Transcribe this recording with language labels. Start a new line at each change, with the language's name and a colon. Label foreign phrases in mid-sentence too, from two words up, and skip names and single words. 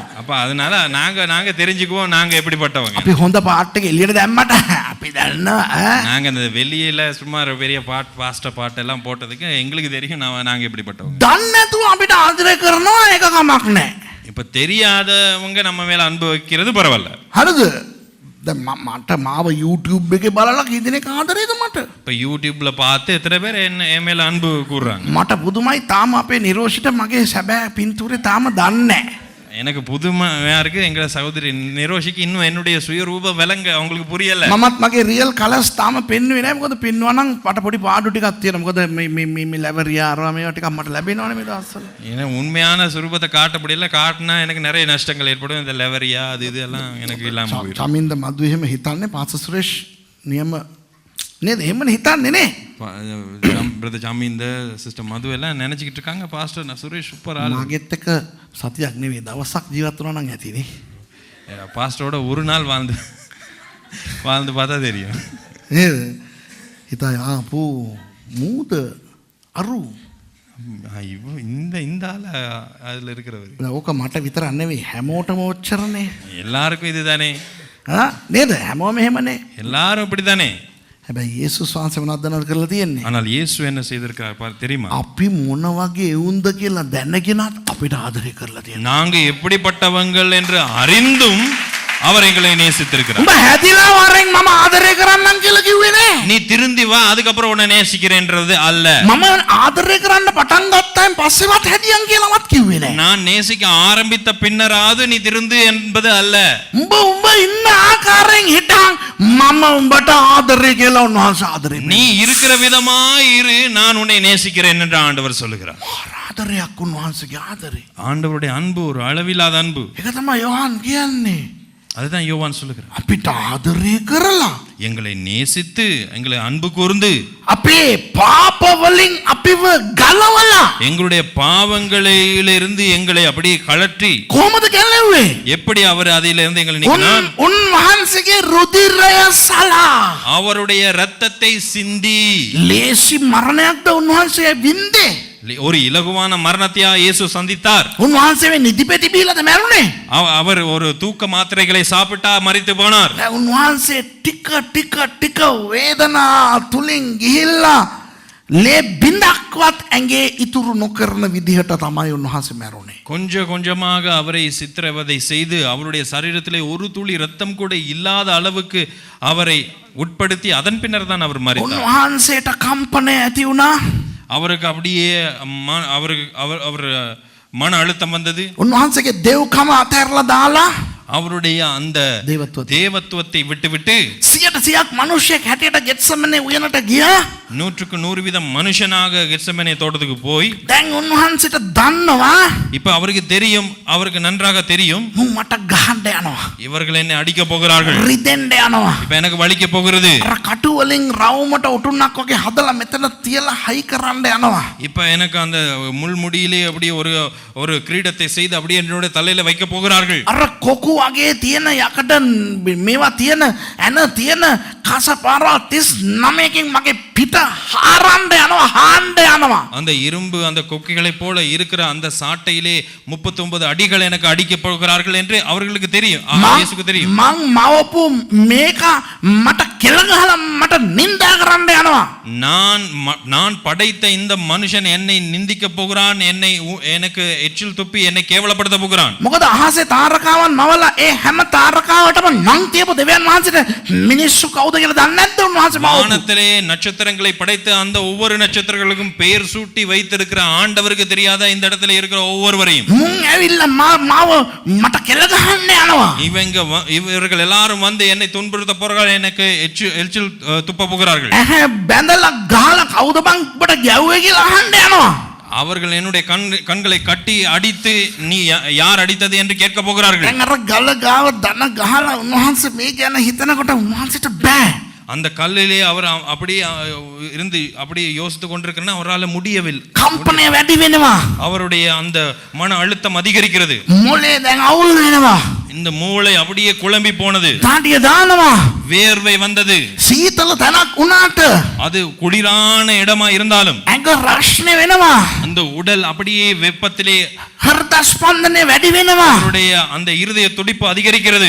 Tamil: அப்ப அதனால நாங்க தெரிஞ்சுக்குவோம் நாங்க எப்படிப்பட்டவங்க.
Sinhala: අපි හොඳ පාට් එක එළියට දැම්මට අපි දන්නවා.
Tamil: நாங்க இந்த வெளியில சும்மா ஒரு பெரிய பாஸ்டர் பாட்டு எல்லாம் போட்டதுக்கு எங்களுக்கு தெரியும் நாங்க எப்படிப்பட்டவங்க.
Sinhala: දන්නේ නැතුව අපිට ආදරය කරනවා ඒක කමක් නැහැ.
Tamil: இப்ப தெரியாதவங்க நம்ம மேல அன்பு வைக்கிறது பரவாயில்ல.
Sinhala: හරිද? දැන් මට මාව YouTube එකේ බලලා කී දෙනෙක් ආදරේද මට?
Tamil: இப்ப யூடியூப்ல பார்த்து எத்தனை பேர் என் மேல அன்பு கூறுறாங்க.
Sinhala: මට පුදුමයි තාම අපේ නිරෝෂිට මගේ සැබෑ පින්තූරේ තාම දන්නේ නැහැ.
Tamil: எனக்கு புதுமையா இருக்கு. எங்க சகோதரி நிரோஷிக்கு இன்னும் என்னுடைய சுயரூபம் விளங்க அவங்களுக்கு புரியல.
Sinhala: මමත් මගේ
English: real colours
Sinhala: තාම පෙන්වුවේ නැහැ. මොකද පෙන්වුවා නම් මට පොඩි පාඩු ටිකක් තියෙනවා. මොකද මේ ලැබරියා අරවා මේවා ටිකක් මට ලැබෙනවනේ මේ දවස්වල.
Tamil: ஏன்னா உண்மையான சுரூபத்தை காட்ட முடியல. காட்டினா எனக்கு நிறைய நஷ்டங்கள் ஏற்படும். இந்த லெவரியா அது இதெல்லாம் எனக்கு இல்லாம போயிடும்.
Sinhala: චමින්ද මදු එහෙම හිතන්නේ පාස සුරේෂ් නියම නේද? එහෙමනේ හිතන්නේ නේ.
Tamil: பிரதர் ஜாமீந்த சிஸ்டர் மது எல்லாம் நினைச்சிட்டு இருக்காங்க பாஸ்டர் சுரேஷ் சூப்பர் ஆளு.
Sinhala: මාගෙත් එක සතියක් නෙවෙයි දවසක් ජීවත් වුණා නම් ඇතිනේ.
Tamil: பாஸ்டரோட ஒரு நாள் வாழ்ந்து பார்த்தா தெரியும்.
Sinhala: නේද? හිතයි ආපු මූද අරු.
Tamil: இந்த ஆள அதுல இருக்கிறவர்.
Sinhala: ඕක මට විතරක් නෙවෙයි හැමෝටම ඔච්චරනේ.
Tamil: எல்லாருக்கும் இதுதானே.
Sinhala: නේද? හැමෝම එහෙමනේ.
Tamil: எல்லாரும் இப்படித்தானே.
Sinhala: හැබැයි යේසුස් වහන්සේ මොනවද දන්නවද කරලා තියෙන්නේ?
Tamil: ஆனால் இயேசு என்ன செய்திருக்கார் தெரியுமா?
Sinhala: අපි මොන වගේ එවුන්ද කියලා දැනගෙනත් අපිට ආදරය කරලා තියෙනවා.
Tamil: நாங்க எப்படிப்பட்டவங்கள் என்று அறிந்தும் அவர் எங்களை நேசித்திருக்கிறார்.
Sinhala: උඹ හැදිලා වරෙන් මම ආදරය කරන්නම් කියලා කිව්වේ නේ.
Tamil: நீ திருந்தி வா அதுக்கப்புறம் உன்னை நேசிக்கிறேன்றது அல்ல.
Sinhala: මම ආදරය කරන්න පටන් ගත්තාන් පස්සේවත් හැදියන් කියලාවත් කිව්වේ නේ.
Tamil: நான் நேசிக்க ஆரம்பித்த பின்னராது நீ திருந்து என்பது அல்ல.
Sinhala: උඹ ඉන්න ආකාරයෙන් හිටන් මම උඹට ආදරය කියලා උන්වහන්සේ ආදරය.
Tamil: நீ இருக்கிற விதமா இரு, நான் உன்னை நேசிக்கிறேன் என்று ஆண்டவர் சொல்லுகிறார்.
Sinhala: ආදරයක් උන්වහන්සේගේ ආදරය.
Tamil: ஆண்டவருடைய அன்பு ஒரு அளவில்லாத அன்பு.
Sinhala: ඒක තමයි යෝහන් කියන්නේ.
Tamil: அதுதான் யோவான் சொல்லுகிறார்.
Sinhala: අපිට ආදරය කරලා
Tamil: எங்களை நேசித்து எங்களை அன்பு கூர்ந்து
Sinhala: අපේ පාප වලින් අපිව ගලවලා
Tamil: எங்களுடைய பாவங்களிலிருந்து எங்களை அப்படியே கழற்றி
Sinhala: කොහොමද ගැලෙන්නේ?
Tamil: எப்படி அவர் அதிலிருந்து எங்களை நீக்கினார்?
Sinhala: උන්වහන්සේගේ රුධිරය සලා
Tamil: அவருடைய இரத்தத்தை சிந்தி
Sinhala: ලේසි මරණයක්ද උන්වහන්සේ වින්දේ.
Tamil: ஒரு இலகுவான மரணத்தையா இயேசு சந்தித்தார்.
Sinhala: උන්වහන්සේ මේ නිදිපෙති බීලාද මැරුණේ?
Tamil: அவர் ஒரு தூக்க மாத்திரைகளை சாப்பிட்டா மரித்து போனார்.
Sinhala: උන්වහන්සේ ටික වේදනා තුලින් ගිහිල්ලා ලේ බින්දක්වත් ඇඟේ ඉතුරු නොකරන විදිහට තමයි උන්වහන්සේ මැරුණේ.
Tamil: கொஞ்சம் கொஞ்சமாக அவரை சித்திரவதை செய்து அவருடைய சரீரத்திலே ஒரு துளி ரத்தம் கூட இல்லாத அளவுக்கு அவரை உட்படுத்தி அதன் பின்னர் தான் அவர் மரித்தார்.
Sinhala: උන්වහන්සේට කම්පනය ඇති වුණා.
Tamil: அவருக்கு அப்படியே அவர் மன அழுத்தம் வந்தது.
Sinhala: උන්වහන්සේගේ දෙව්කම අතහැරලා දාලා
Tamil: அவருடைய அந்த
Sinhala: දේවත්වත.
Tamil: தேவத்துவத்தை விட்டுவிட்டு
Sinhala: 100ක් මිනිස්සෙක් හැටියට ගෙත්සමනේ උයනට ගියා.
Tamil: 100% மனுஷனாக கெத்செமனே தோட்டத்துக்கு போய்
Sinhala: දැන් උන්වහන්සේට දන්නවා
Tamil: இப்ப அவருக்கு தெரியும், அவருக்கு நன்றாக தெரியும்,
Sinhala: මුන් මට ගහන්න යනවා.
Tamil: இவர்கள் என்னை அடிக்க போகிறார்கள்,
Sinhala: රිදෙන්න යනවා.
Tamil: இப்ப எனக்கு வலிக்க போகிறது.
Sinhala: අර කටු වලින් රවුමට උටුන්නක් වගේ හදලා මෙතන තියලා හයි කරන්න යනවා.
Tamil: இப்ப எனக்கு அந்த முள்முடியிலே அப்படியே ஒரு ஒரு கிரீடத்தை செய்து அப்படியே என்னோட தலையில வைக்க போகிறார்கள்.
Sinhala: අර කොකු වගේ තියෙන යකඩ මේවා තියෙන ඇන තියෙන කසපාරා 39කින් මගේ පිට හාරන්න යනවා, හාන්න යනවා.
Tamil: அந்த இரும்பு அந்த கொக்கிகளை போல இருக்கிற அந்த சாட்டையிலே 39 அடிகள் எனக்கு அடிக்க போகிறார்கள் என்று அவர்களுக்கு தெரியும், இயேசுக்கு தெரியும்.
Sinhala: මං මවපු මේක මට කෙල ගහලා මට නිඳා කරන්න යනවා.
Tamil: நான் படைத்த இந்த மனுஷன் என்னை நிந்திக்க போகிறான், எனக்கு எச்சில் துப்பி என்னை கேவலப்படுத்த போகிறான்.
Sinhala: මොකද අහසේ තාරකාවන් මවලා ඒ හැම තාරකාවටම නම් තියපු දෙවියන් වහන්සේට මිනිස්සු කවුද කියලා දන්නේ නැද්ද උන්වහන්සේ මවපු?
Tamil: வானத்திலே நட்சத்திரங்களை படைத்த அந்த ஒவ்வொரு நட்சத்திரங்களுக்கும் பெயர் சூட்டி வைத்திருக்கிற ஆண்டவருக்கு தெரியாத இந்த இடத்துல இருக்கிற ஒவ்வொருவரையும்
Sinhala: මුන් ඇවිල්ලා මාව මට කෙල ගහන්න යනවා.
Tamil: இவர்கள் எல்லாரும் வந்து என்னை துன்புறுத்த போகிறார்கள், எனக்கு எச்சில் துப்ப போகிறார்கள்.
Sinhala: ඇහැ බැඳලා ගහලා කවුද බං ඔබට ගැව්වේ කියලා අහන්න යනවා.
Tamil: அவர்கள் என்னுடைய கண்களை கட்டி அடித்து நீ யார் அடித்தது என்று கேட்க போகிறார்கள்.
Sinhala: දැන් අර ගල ගාව දන ගහලා උන්වහන්සේ මේ ගැන හිතනකොට උන්වහන්සේට බෑ.
Tamil: அந்த கல்லிலே அவர் அப்படியே இருந்து அப்படியே யோசித்துக் கொண்டிருக்கிறனா அவரால் முடியவில்லை.
Sinhala: කම්පණය වැඩි වෙනවා.
Tamil: அவருடைய அந்த மன அழுத்தம் அதிகரிக்கிறது.
Sinhala: මොලේ දැන් අවුල් වෙනවා.
Tamil: இந்த மூளை அப்படியே குழம்பி போனது.
Sinhala: තාඩිය දානවා.
Tamil: வேர்வை வந்தது.
Sinhala: සීතල තැනක් උනාට
Tamil: அது குளிரான இடமா இருந்தாலும்
Sinhala: ඇඟ රස්නේ වෙනවා.
Tamil: அந்த உடல் அப்படியே வெப்பத்திலே
Sinhala: හෘද ස්පන්දනය වැඩි වෙනවා.
Tamil: அவருடைய அந்த இருதய துடிப்பு அதிகரிக்கிறது.